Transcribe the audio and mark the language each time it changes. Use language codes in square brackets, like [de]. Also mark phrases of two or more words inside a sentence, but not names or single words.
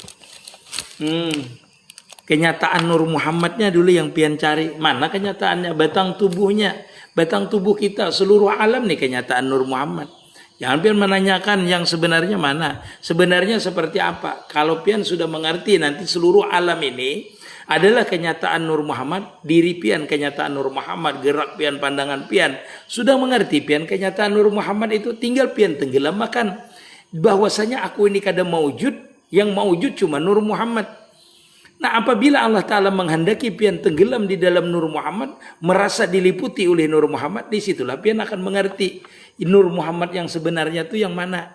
[id] Kenyataan Nur Muhammadnya dulu yang pian cari. Mana kenyataannya? Batang tubuhnya. Batang tubuh kita. Seluruh alam nih kenyataan Nur Muhammad. Jangan pian menanyakan yang sebenarnya mana. Sebenarnya seperti apa? Kalau pian sudah mengerti nanti seluruh alam ini adalah kenyataan Nur Muhammad. Diri pian kenyataan Nur Muhammad. Gerak pian, pandangan pian. Sudah mengerti pian kenyataan Nur Muhammad itu tinggal pian tenggelamkan. Bahwasanya aku ini kada maujud, yang maujud cuma Nur Muhammad. Nah apabila Allah Ta'ala menghendaki pian tenggelam di dalam Nur Muhammad, merasa diliputi oleh Nur Muhammad, disitulah pian akan mengerti Nur Muhammad yang sebenarnya itu yang mana.